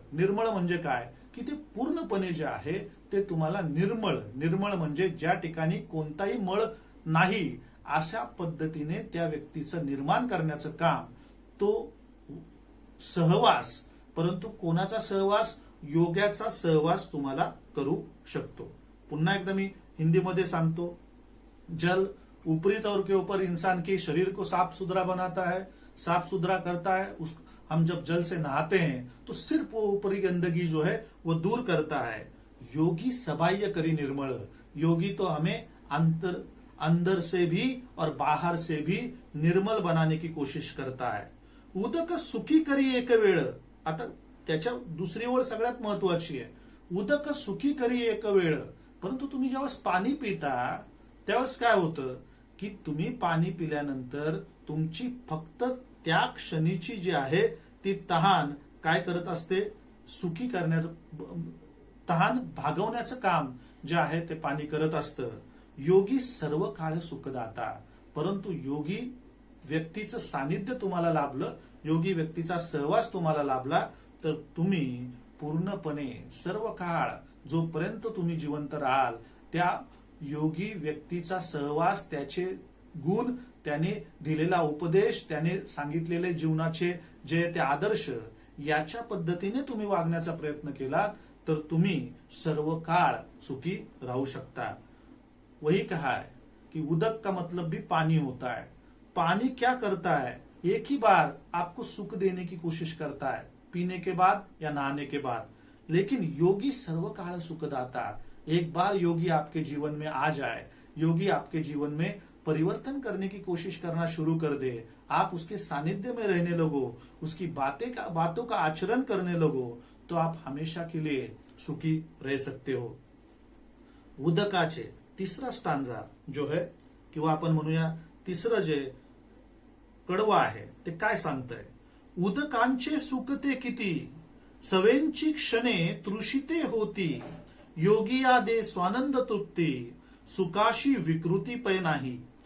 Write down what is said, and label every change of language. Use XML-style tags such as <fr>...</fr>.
<mr>निर्मळ म्हणजे काय की ते पूर्णपणे जे आहे ते तुम्हाला निर्मळ म्हणजे ज्या ठिकाणी कोणताही मळ नाही अशा पद्धतीने त्या व्यक्तीचं निर्माण करण्याचं काम तो सहवास, परंतु कोणाचा सहवास, योग्याचा सहवास तुम्हाला करू शकतो. पुन्हा एकदा मी हिंदी मध्ये सांगतो.</mr> <hi>जल ऊपरी तौर के ऊपर इंसान के शरीर को साफ सुथरा बनाता है, साफ सुथरा करता है. हम जब जल से नहाते हैं तो सिर्फ वो ऊपरी गंदगी जो है वो दूर करता है.</hi> <mr>योगी सबाह्य करी निर्मळ.</mr> <hi>योगी तो हमें अंदर से भी और बाहर से भी निर्मल बनाने की कोशिश करता है.</hi> <mr>उदक सुखी करी एक वेळ. आता त्याच्या दुसरी ओळ सगळ्यात महत्वाची आहे. उदक सुखी करी एक वेळ. परंतु तुम्ही ज्यावेळेस पाणी पिता त्यावेळेस काय होतं की तुम्ही पाणी पिल्यानंतर तुमची फक्त त्या क्षणीची जी आहे ती तहान काय करत असते, सुखी करण्याचं, तहान भागवण्याचं काम जे आहे ते पाणी करत असतं. योगी सर्व काळ सुखदाता. परंतु योगी व्यक्तीचं सानिध्य तुम्हाला लाभलं, योगी व्यक्तीचा सहवास तुम्हाला लाभला तर तुम्ही पूर्णपणे सर्व काळ जोपर्यंत तुम्ही जिवंत राहाल त्या योगी व्यक्तीचा सहवास, त्याचे गुण, त्याने दिलेला उपदेश, त्याने सांगितलेले जीवनाचे जे ते आदर्श याच्या पद्धतीने तुम्ही वागण्याचा प्रयत्न केला तर तुम्ही सर्व काळ सुखी राहू शकता।</mr> <hi>वही कहा है कि उदक का मतलब भी पानी होता है। पानी क्या करता है, एक ही बार आपको सुख देने की कोशिश करता है, पीने के बाद या नहाने के बाद। लेकिन योगी सर्व काल सुखदाता। एक बार योगी आपके जीवन में आ जाए, योगी आपके जीवन में परिवर्तन करने की कोशिश करना शुरू कर दे, आप उसके सानिध्य में रहने लगो, उसकी बातों का आचरण करने लगो, तो आप हमेशा के लिए सुखी रह सकते हो।</hi> <mr>उदकाचे तिसरा स्टांजा</mr> <hi>जो है</hi> <mr>किंवा आपण म्हणूया तिसरं जे कडवं आहे ते काय सांगतंय, उदकांचे सुकते किती, सवेंची क्षणे तृषिते होती, योगिया दे स्वानंद तृप्ती, सुखाशी विकृती पै नाही।</mr>